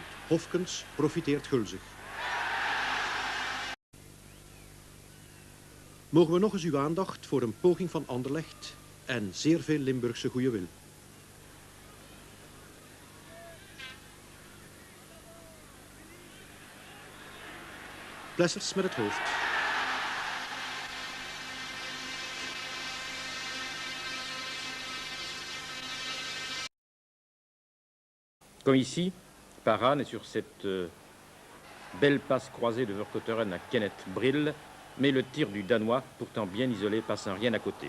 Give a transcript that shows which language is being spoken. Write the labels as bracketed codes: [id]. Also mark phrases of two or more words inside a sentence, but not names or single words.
[nl] Hofkens profiteert gulzig. Mogen we nog eens uw aandacht voor een poging van Anderlecht en zeer veel Limburgse goede wil. Plessers met het hoofd. [fr] Comme ici, Parane est sur cette belle passe croisée de Vercouteren à Kenneth Brill, mais le tir du Danois, pourtant bien isolé, passe sans rien à côté.